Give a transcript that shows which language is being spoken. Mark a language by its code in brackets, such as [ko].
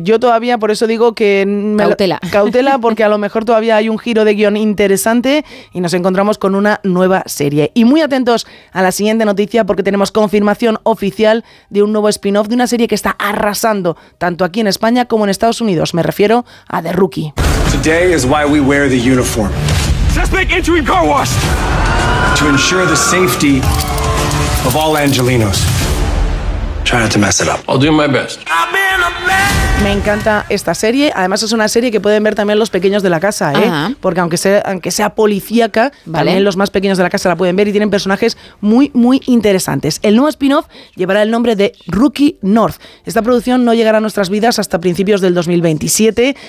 [es] Yo todavía, por eso digo que... Cautela. Cautela, porque a lo mejor todavía hay un giro de guión interesante y nos encontramos con una nueva serie. Y muy atentos a la siguiente noticia, porque tenemos confirmación oficial de un nuevo spin-off de una serie que está arrasando tanto aquí en España como en Estados Unidos. Me refiero a The Rookie. [en] Today is why we wear the uniform. Suspect entering car wash. To ensure the safety of all Angelinos. Try not to mess it up. I'll do my best. I've been a man. [es] Me encanta esta serie. Además, es una serie que pueden ver también los pequeños de la casa, ¿eh? Porque aunque sea policíaca, vale, también los más pequeños de la casa la pueden ver y tienen personajes muy, muy interesantes. El nuevo spin-off llevará el nombre de Rookie North. Esta producción no llegará a nuestras vidas hasta principios del 2027.